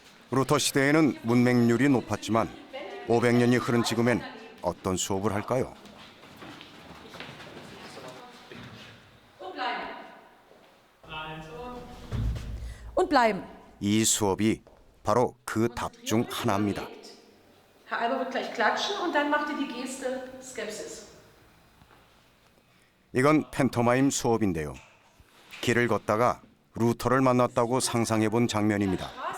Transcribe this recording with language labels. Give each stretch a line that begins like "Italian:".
Korean: 루터 시대에는 문맹률이 높았지만 500년이 흐른 지금엔 어떤 수업을 할까요?
German: Und bleiben.
Korean: 이 수업이 바로 그 답 중 하나입니다.
German: Herr Alber wird gleich klatschen und dann macht ihr die Geste Skepsis.
Korean: 이건 팬토마임 수업인데요. 길을 걷다가 루터를 만났다고 상상해 본 장면입니다.